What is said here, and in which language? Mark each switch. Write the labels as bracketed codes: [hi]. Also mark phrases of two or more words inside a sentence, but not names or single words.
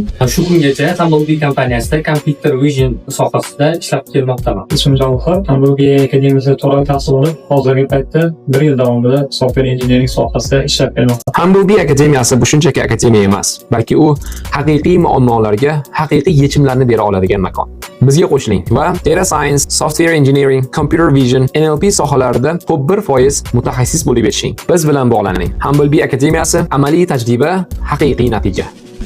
[uz] Shu kungacha Humblebee kompaniyasida [en] computer vision [uz] sohasida ishlab kelmoqdaman. Ismim Javohir. Humblebee AI akademiyasida 4 oy tahsil olib, hozirgi paytda 1 yil davomida [en] software engineering [uz] sohasida ishlab kelmoqdaman. Humblebee akademiyasi bu shunchaki akademiya emas, balki u haqiqiy muammolarga haqiqiy yechimlarni bera oladigan makon. Bizga qo'shiling va [en] data science, software engineering, computer vision, NLP [uz] sohalarida ko'p 1% mutaxassis bo'lib yetishing. Biz bilan bog'laning. Humblebee akademiyasi amaliy tajriba, haqiqiy natija.